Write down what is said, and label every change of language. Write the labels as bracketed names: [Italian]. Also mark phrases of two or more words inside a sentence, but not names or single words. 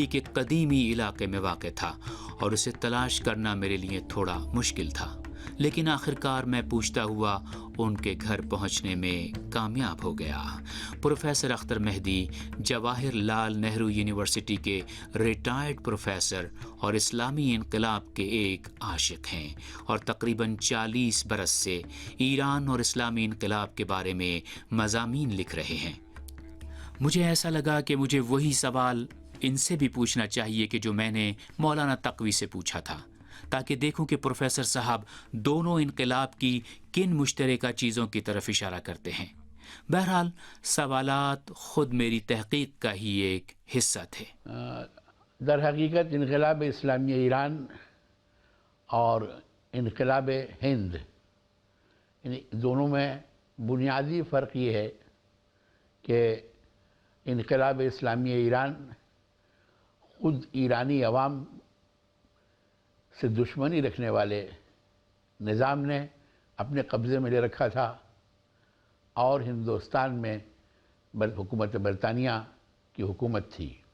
[Urdu] کے قدیمی علاقے میں واقع تھا اور اسے تلاش کرنا میرے لیے تھوڑا مشکل تھا. لیکن آخرکار میں پوچھتا ہوا ان کے گھر پہنچنے میں کامیاب ہو گیا۔ پروفیسر اختر مہدی جواہر لال نہرو یونیورسٹی کے ریٹائرڈ پروفیسر اور اسلامی انقلاب کے ایک عاشق ہیں اور تقریباً 40 برس سے ایران اور اسلامی انقلاب کے بارے میں مضامین لکھ رہے ہیں۔ مجھے ایسا لگا کہ مجھے وہی سوال ان سے بھی پوچھنا چاہیے کہ جو میں نے مولانا تقوی سے پوچھا تھا، تاکہ دیکھوں کہ پروفیسر صاحب دونوں انقلاب کی کن مشترکہ چیزوں کی طرف اشارہ کرتے ہیں۔ بہرحال سوالات خود میری تحقیق کا ہی ایک حصہ تھے۔ در حقیقت انقلاب اسلامی ایران اور انقلاب ہند، دونوں میں بنیادی فرق یہ ہے کہ انقلاب اسلامی ایران خود ایرانی عوام سے دشمنی رکھنے والے نظام نے اپنے قبضے میں لے رکھا تھا، اور ہندوستان میں حکومت برطانیہ کی حکومت تھی۔